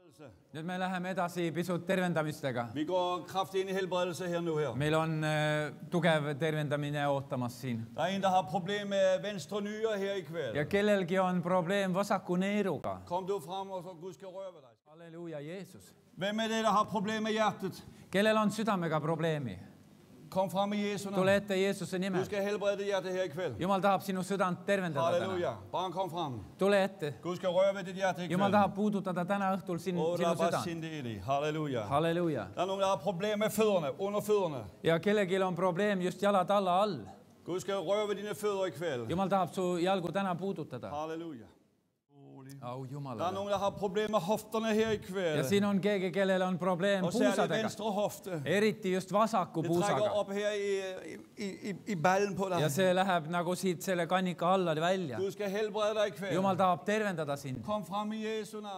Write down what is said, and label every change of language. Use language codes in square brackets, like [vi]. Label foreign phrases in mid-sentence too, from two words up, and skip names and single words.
[da] helbredelse. [et] Nüüd me läheme edasi pisut tervendamistega. [da] Vi går kraftigt ind i helbredelse her nu her. [et] Meil on tugev tervendamine ootamas siin. [da] Der er en, der har problem med venstre nyre her i kväll. [et] Ja kellelgi on probleem vasaku neeruga. [da] Kom du frem, og så Gud skal røre ved dig. [et] Halleluja, Jeesus. [da] Hvem er det, der har problem med hjertet? [et] Kellel on südamega probleemi? [da] Kom frem i Jesu navn. [et] Tule ette Jeesuse [da] Du [et] nimel. [da] skal helbrede dit hjerte her i kväll. [et] Jumal tahab sinu südant tervendada täna. [da] Halleluja. Bare kom frem. [et] Tule ette. [da] Gud skal røre ved dit hjerte i [et] Jumal [da] kväll. [et] tahab puudutada täna õhtul sinu südant. Halleluja. Halleluja. [da] Der er nogen, der har problem med fødderne, under fødderne. [et] Ja kellelgi on probleem just jalad alla all. [da] Gud skal røre ved dine fødder i kväll. [et] Jumal tahab su jalgu täna puudutada. Halleluja. Au [da] Der er [et] Jumalale. [da] nogen, der har problem med hofterne her i kväll. [et] Ja siin on keegi, kellel on probleem [da] Og særligt [et] puusadega. [da] venstre hofte. [et] Eriti just vasaku [da] Det trækker [et] puusaga. [da] op her i ballen på dig. [et] Ja see läheb nagu siit selle kannika alla välja. [da] Gud skal helbrede dig i kväll. [et] Jumal tahab tervendada sind. [da] Kom frem i Jesu navn.